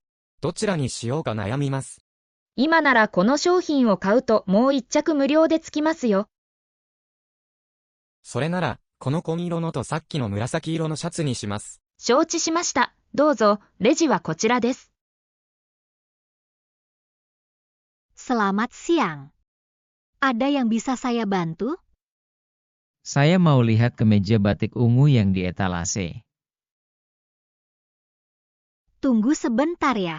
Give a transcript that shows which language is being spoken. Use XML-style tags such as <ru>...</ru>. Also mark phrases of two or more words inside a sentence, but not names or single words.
<ja>どちらにしようか悩みます。今ならこの商品を買うともう1着無料でつきますよ。それなら、この紺色のとさっきの紫色のシャツにします。承知しました。どうぞ、レジはこちらです。</ja> <id>Selamat siang. Ada yang bisa saya bantu? Saya mau lihat kemeja batik ungu yang di etalase. Tunggu sebentar ya.</id>